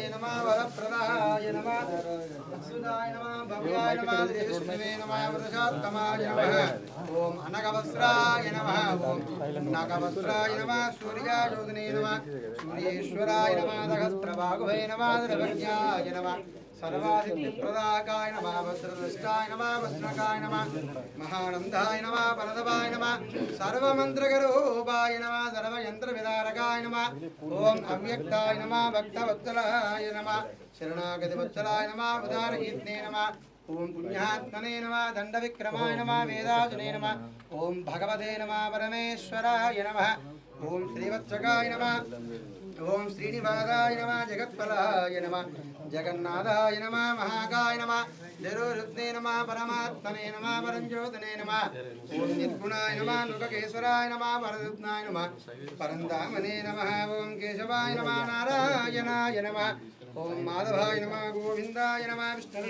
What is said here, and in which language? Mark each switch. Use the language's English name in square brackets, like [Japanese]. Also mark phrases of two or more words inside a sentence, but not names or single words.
[Sanskrit] నమః వరప్రదాయ నమః అచ్యుతాయ నమః భవ్యాయ నమః విష్ణువే నమః వృషాత్తమాయ నమః ఓం అనగవస్త్రాయ నమః ఓం నాగవస్త్రాయ నమః సూర్యాయోధనే నమః సూర్యేశ్వరాయ నమః సహస్రబాహువే నమః ద్రవజ్ఞాయ నమః सर्वादित्यप्रदाकाय नमः वज्रदृष्टाय नमः वज्रकाय नमः महानन्दाय नमः परदवाय नमः सर्वमन्त्रगरूपाय नमः सर्वयन्त्रविदारकाय नमः ॐ अव्यक्ताय नमः भक्तवत्सलाय नमः शरणागतिवत्सलाय नमः उदारकीर्तने नमः ॐ पुण्यात्मने नमः दण्डविक्रमाय नमः वेदाजने नमः ॐ भगवते नमः परमेश्वराय नमः ॐ श्रीवत्सकाय नमः ఓం శ్రీనివాసాయ నమః జగత్ఫలాయ నమః జగన్నాథాయ నమః మహాకాయ నమః జరోరుత్నే నమః పరమాత్మనే నమః పరంజ్యోతినే నమః ఓం నిర్గుణాయ నమః లోకకేశ్వరాయ నమః పరరత్నాయ నమః పరంధామనే నమః ఓం కేశవాయ నమః నారాయణాయ నమః ఓం మాధవాయ నమః గోవిందాయ నమః విష్ణవే